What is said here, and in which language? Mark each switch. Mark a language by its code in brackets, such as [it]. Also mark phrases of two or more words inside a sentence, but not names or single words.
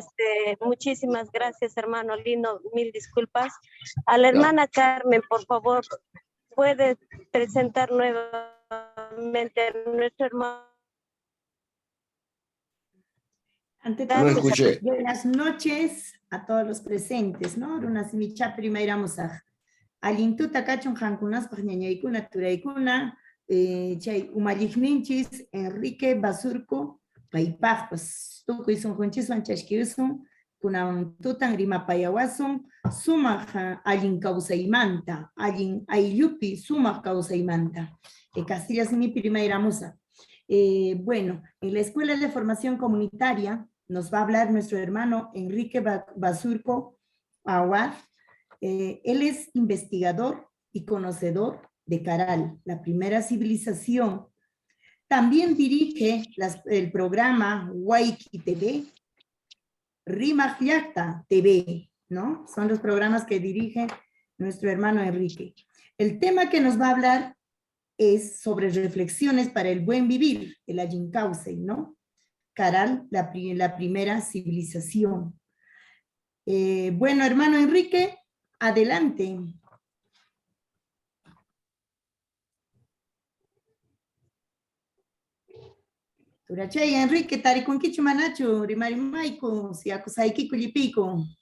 [es] muchísimas gracias, hermano Lino, mil disculpas. A la No. hermana Carmen, por favor, puede presentar nuevamente a nuestro hermano. Ante No todo, Gracias, escuché. buenas noches a todos los presentes, ¿no? [qu] Runa simicha primera musaj. Alintuta kachun hankunas ñañaykuna turaykuna, chay umalliqninchis Enrique Basurco paypaqpas tukuy sunqunchiswan chashkiusun kunan tutan rimapayawasun sumaq allin kawsaymanta, allin ayllupi sumaq kawsaymanta. Castilla simipi rimayramusa. [es] Bueno, en la Escuela de Formación Comunitaria nos va a hablar nuestro hermano Enrique Basurco Aguad. Él es investigador y conocedor de Caral, la primera civilización. También dirige el programa Waiki TV, Rimajyacta TV, ¿no? Son los programas que dirige nuestro hermano Enrique. El tema que nos va a hablar es sobre reflexiones para el buen vivir, el Ayincauce, ¿no? Caral, la primera civilización. Bueno, hermano Enrique, adelante. [qu] Turachay, Enrique, tarikunkichu manachu, rimarimayku, siakusaykiku llipiku.